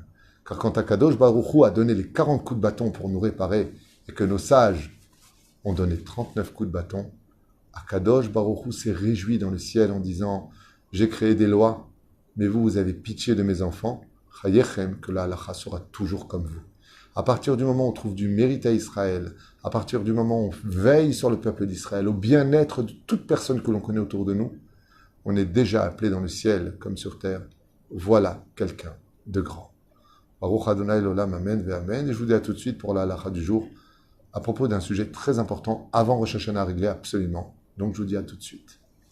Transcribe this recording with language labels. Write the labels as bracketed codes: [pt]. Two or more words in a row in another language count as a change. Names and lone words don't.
[fr] Car quand [he] הקדוש ברוך הוא [fr] a donné les 40 coups de bâton pour nous réparer, et que nos sages ont donné 39 coups de bâton, [he] הקדוש ברוך הוא [fr] s'est réjoui dans le ciel en disant « J'ai créé des lois, mais vous, vous avez pitié de mes enfants, Chayechem, que la halacha sera toujours comme vous. » À partir du moment où on trouve du mérite à Israël, à partir du moment où on veille sur le peuple d'Israël, au bien-être de toute personne que l'on connaît autour de nous, on est déjà appelé dans le ciel comme sur terre. Voilà quelqu'un de grand. [he] ברוך ה' לעולם, אמן ואמן. [fr] Et je vous dis à tout de suite pour la halacha du jour, à propos d'un sujet très important, avant Rosh Hashanah à régler absolument. Donc je vous dis à tout de suite.